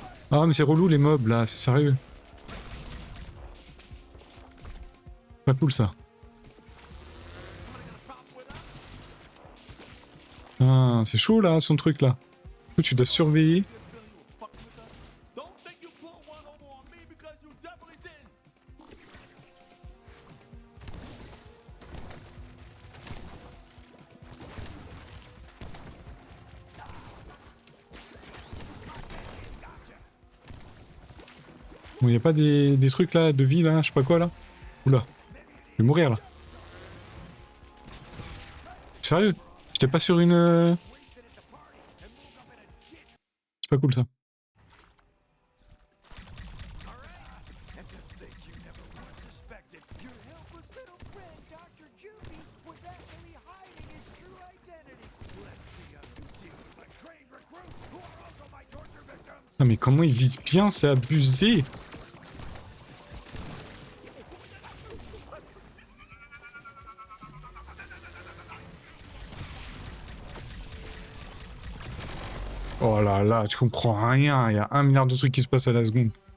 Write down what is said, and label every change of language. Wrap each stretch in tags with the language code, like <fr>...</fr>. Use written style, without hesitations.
<fr>Ah mais c'est relou les mobs là, c'est sérieux. Pas cool ça. Ah, c'est chaud là, son truc là. Du coup, tu dois surveiller.</fr> <en>Don't think you pull one over on me because you definitely did.</en> <fr>Bon, y a pas des trucs là, de vie là, je sais pas quoi là. Oula, je vais mourir là. Sérieux? J'étais pas sur une... C'est pas cool ça.</fr> <en>Suspected your helpless little friend, Dr. Juby, was actually hiding his true identity. Let's see how you deal with my trained recruits who are also my torture victims.</en> <fr>Ah mais comment il vise bien, c'est abusé. Oh là là, tu comprends rien, il y a 1 milliard de trucs qui se passent à la seconde.</fr>